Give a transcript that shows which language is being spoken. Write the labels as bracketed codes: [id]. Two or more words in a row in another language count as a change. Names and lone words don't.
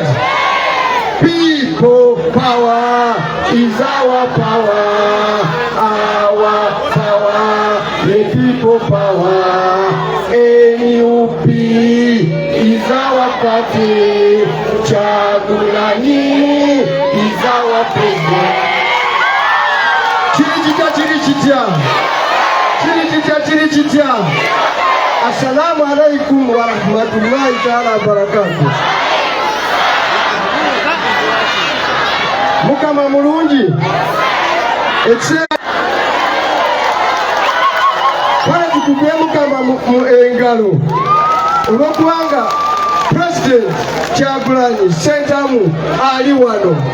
[en] People power is our power, the people power, NUP is our party, Kyagulanyi is our president. Chiri chitya. [ar] السلام عليكم ورحمة الله تعالى وبركاته. [lg] Mukama mulungi. Kale tukubye Mukama mu engalo olw'okubanga President Kyagulanyi Ssentamu ali wano.